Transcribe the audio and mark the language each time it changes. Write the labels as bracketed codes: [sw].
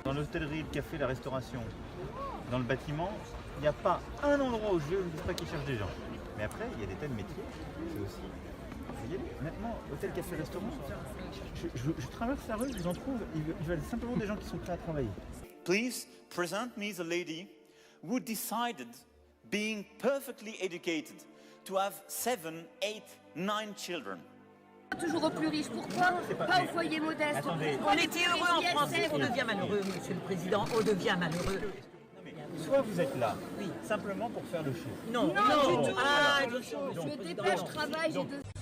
[fr] Dans l'hôtellerie, le café, la restauration. Dans le bâtiment, il n'y a pas un endroit où je ne dis pas qu'ils cherchent des gens. Mais après, il y a des tas de métiers, c'est aussi... Vous voyez, honnêtement, hôtel, café, restaurant, je traverse la rue, je vous en trouve, ils veulent simplement des gens qui sont prêts à travailler. [en] Please present me the lady who decided, being perfectly educated, to have 7, 8, 9 children. [fr] Toujours aux plus riches, pourquoi pas aux foyers modestes? On était heureux en France, on devient malheureux, Monsieur le Président, on devient malheureux. Soit vous êtes là, simplement pour faire le show. Non, non, du tout. ah, Je dépêche, je travaille, j'ai deux...